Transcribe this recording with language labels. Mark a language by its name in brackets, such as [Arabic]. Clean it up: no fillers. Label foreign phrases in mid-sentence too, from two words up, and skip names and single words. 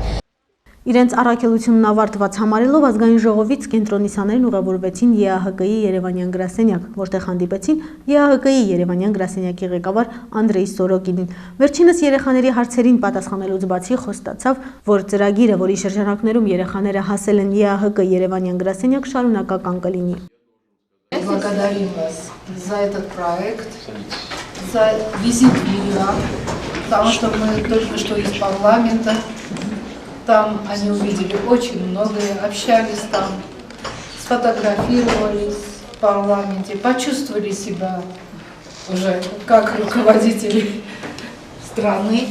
[Armenian] Իրենց առաքելությունն ավարտված համարելով ազգային ժողովից կենտրոնի սաներն ուղևորվեցին ԵԱՀԿ-ի Երևանյան գրասենյակ, որտեղ հանդիպեցին ԵԱՀԿ-ի Երևանյան գրասենյակի ղեկավար Անդրեյ Սորոկինին։ Վերջինս երեխաների հարցերին պատասխանելուց բացի խոստացավ, որ ծրագիրը, որի շրջանակներում երեխաները հասել են ԵԱՀԿ Երևանյան գրասենյակ, շարունակական կլինի։ [Russian] Благодарим вас за этот проект, за визит в Ереван, потому что мы только что из парламента. Там они увидели очень многое, общались там, сфотографировались в парламенте, почувствовали себя уже как руководители страны.